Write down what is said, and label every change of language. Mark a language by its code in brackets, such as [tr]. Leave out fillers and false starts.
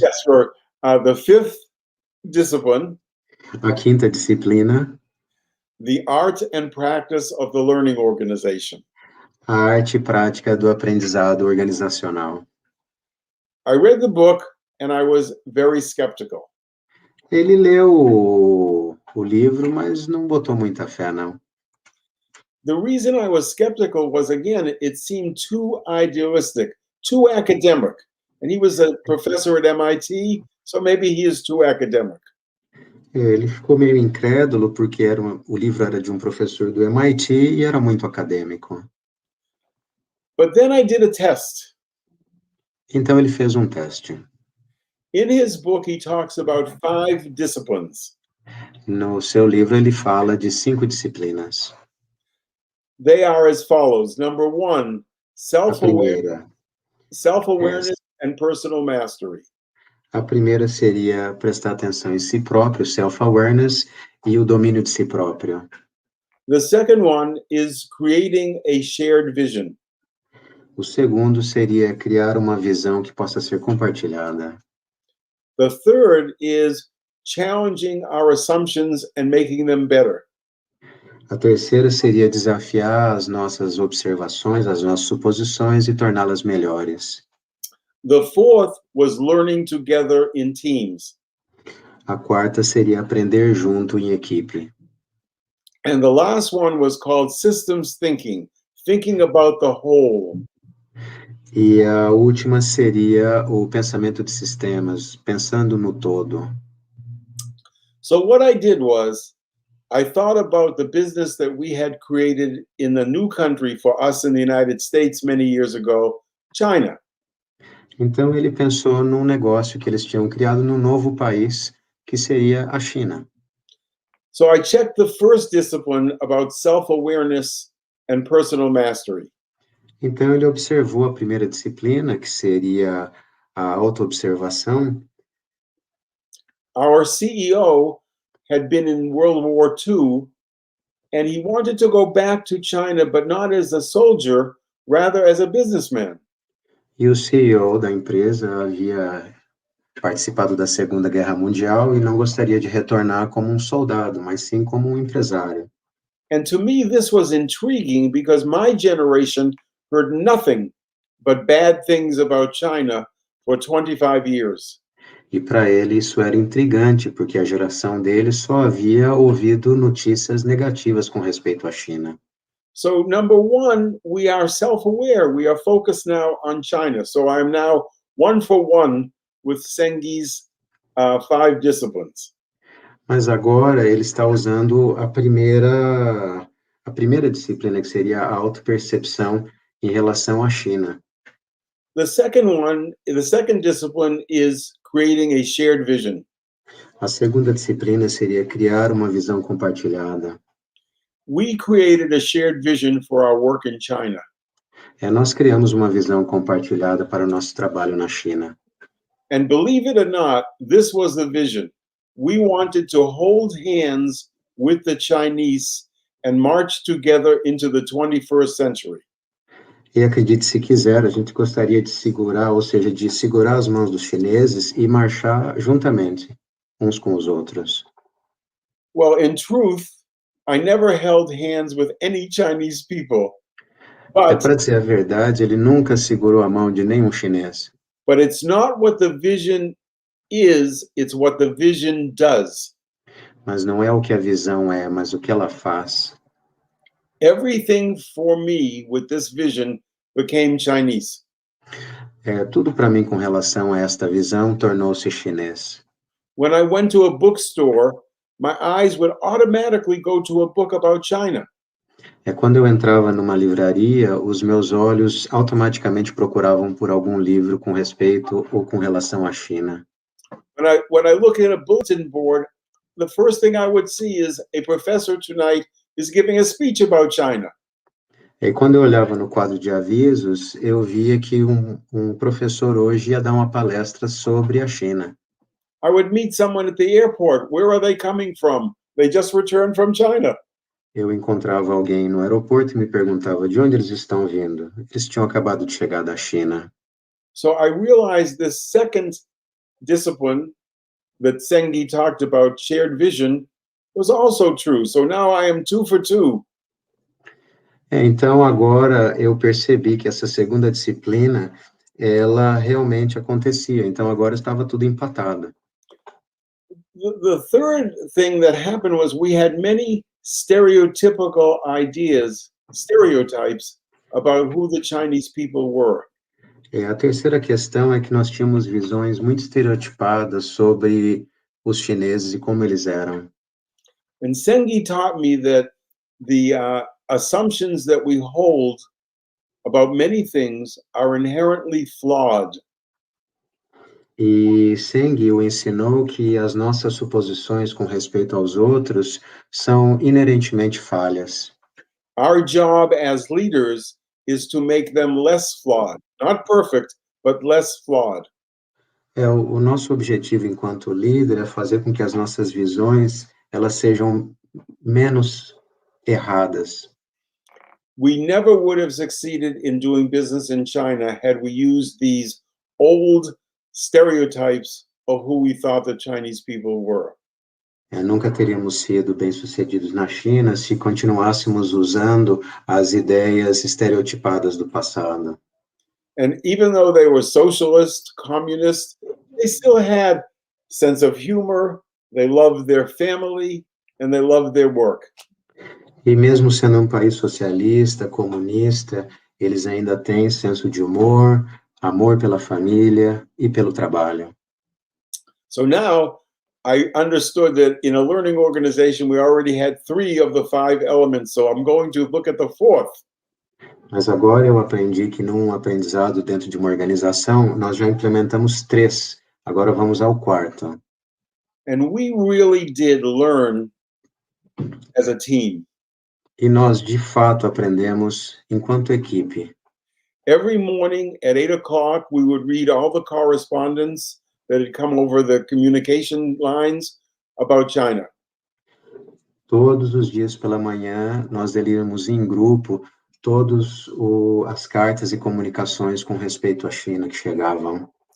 [en] Yes, sure. The Fifth Discipline, [pt] A quinta disciplina, [en] The Art and Practice of the Learning Organization. [pt] a arte e prática do aprendizado organizacional. [en] I read the book and I was very skeptical. [pt] Ele leu o livro, mas não botou muita fé, não. [en] The reason I was skeptical was, again, it seemed too idealistic, too academic. And he was a professor at MIT, so maybe he is too academic. [pt] Ele ficou meio incrédulo porque o livro era de um professor do MIT e era muito acadêmico. [en] But then I did a test. [pt] Então ele fez um teste. [en] In his book, he talks about 5 disciplines. [pt] No seu livro ele fala de 5 disciplinas. [en] They are as follows. Number 1, [pt] A primeira, [en] self-awareness and personal mastery. [pt] a primeira seria prestar atenção em si próprio, self-awareness, e o domínio de si próprio. [en] The second one is creating a shared vision. [pt] O segundo seria criar uma visão que possa ser compartilhada. [en] The third is challenging our assumptions and making them better. [pt] A terceira seria desafiar as nossas observações, as nossas suposições e torná-las melhores. [en] The fourth was learning together in teams. [pt] A quarta seria aprender junto em equipe. [en] And the last one was called systems thinking, thinking about the whole. [pt] E a última seria o pensamento de sistemas, pensando no todo. [en] So what I did was, I thought about the business that we had created in the new country for us in the United States many years ago, China. [pt] Então ele pensou num negócio que eles tinham criado num novo país, que seria a China. [en] So I checked the first discipline about self-awareness and personal mastery. [pt] Então ele observou a primeira disciplina, que seria a autoobservação. [en] Our CEO had been in World War II, and he wanted to go back to China, but not as a soldier, rather as a businessman. [pt] E o CEO da empresa havia participado da Segunda Guerra Mundial e não gostaria de retornar como um soldado, mas sim como um empresário. [en] And to me, this was intriguing because my generation heard nothing but bad things about China for 25 years. [pt] E para ele isso era intrigante, porque a geração dele só havia ouvido notícias negativas com respeito à China. [en] So, number one, we are self-aware. We are focused now on China. So I'm now 1-for-1 with Sengi's 5 disciplines. [pt] Mas agora ele está usando a primeira disciplina, que seria a autopercepção em relação à China. [en] The second discipline is creating a shared vision. [pt] A segunda disciplina seria criar uma visão compartilhada. [en] We created a shared vision for our work in China. [pt] Nós criamos uma visão compartilhada para o nosso trabalho na China. [en] And believe it or not, this was the vision. We wanted to hold hands with the Chinese and march together into the 21st century. [pt] E acredite se quiser, a gente gostaria de segurar, ou seja, de segurar as mãos dos chineses e marchar juntamente, uns com os outros. [en] Well, in truth, I never held hands with any Chinese people. But [pt] Para dizer a verdade, ele nunca segurou a mão de nenhum chinês. [en] it's not what the vision is, it's what the vision does. [pt] Mas não é o que a visão é, mas o que ela faz. [en] Everything for me with this vision became Chinese. [pt] Tudo para mim com relação a esta visão tornou-se chinês. [en] When I went to a bookstore, my eyes would automatically go to a book about China. [pt] Quando eu entrava numa livraria, os meus olhos automaticamente procuravam por algum livro com respeito ou com relação à China. [en] When I look at a bulletin board, the first thing I would see is a professor tonight is giving a speech about China. [pt] E quando eu olhava no quadro de avisos, eu via que um professor hoje ia dar uma palestra sobre a China. [en] I would meet someone at the airport. Where are they coming from? They just returned from China. [pt] Eu encontrava alguém no aeroporto e me perguntava de onde eles estão vindo. Eles tinham acabado de chegar da China. [en] So I realized this second discipline that Sengi talked about, shared vision, was also true. So now I am 2 for 2. [pt] Então agora eu percebi que essa segunda disciplina, ela realmente acontecia. Então agora estava tudo empatado. [en] The third thing that happened was we had many stereotypical stereotypes about who the Chinese people were. [pt] A terceira questão é que nós tínhamos visões muito estereotipadas sobre os chineses e como eles eram. [en] And Sengi taught me that the assumptions that we hold about many things are inherently flawed. [pt] E Seng o ensinou que as nossas suposições com respeito aos outros são inerentemente falhas. [en] Our job as leaders is to make them less flawed, not perfect, but less flawed. [pt] O nosso objetivo enquanto líder é fazer com que as nossas visões elas sejam menos erradas. [en] We never would have succeeded in doing business in China had we used these old stereotypes of who we thought the Chinese people were. [pt] Nunca teríamos sido bem-sucedidos na China se continuássemos usando as ideias estereotipadas do passado. [en] And even though they were socialist, communist, they still had sense of humor, they loved their family, and they loved their work. [pt] E mesmo sendo um país socialista, comunista, eles ainda têm senso de humor, amor pela família e pelo trabalho. [en] So now I understood that in a learning organization, we already had 3 of the 5 elements. So I'm going to look at the 4th. [pt] Mas agora eu aprendi que num aprendizado dentro de uma organização, nós já implementamos 3. Agora vamos ao 4º. [en] And we really did learn as a team. [pt] E nós, de fato, aprendemos enquanto equipe. [en] Every morning at 8 o'clock, we would read all the correspondence that had come over the communication lines about China. [pt] Todos os dias pela manhã, nós líamos em grupo todas as cartas e comunicações com respeito à China que chegavam.